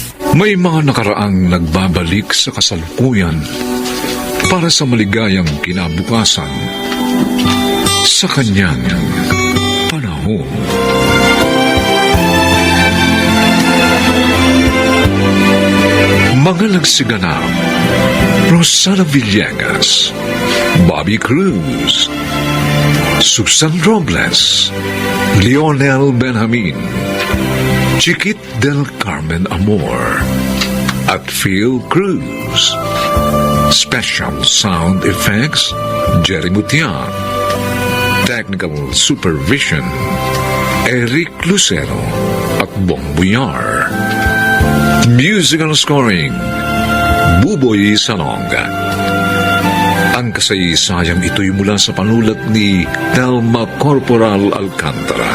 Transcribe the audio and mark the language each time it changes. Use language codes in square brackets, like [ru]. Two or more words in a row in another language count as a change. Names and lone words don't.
[tl] May mga nakaraang nagbabalik sa kasalukuyan para sa maligayang kinabukasan sa kanyang panahon. Mga nagsiganap: Rosana Villegas, Bobby Cruz, Susan Robles, Lionel Benjamin, Chiquit del Carmen Amor, at Phil Cruz. [en] Special sound effects, [tl] Jerry Mutian. [en] Technical supervision, [tl] Eric Lucero at Bong Buyar. [en] Musical scoring, [tl] Buboy Salonga. Ang kasaysayang ito'y mula sa panulat ni Telma Corporal Alcantara.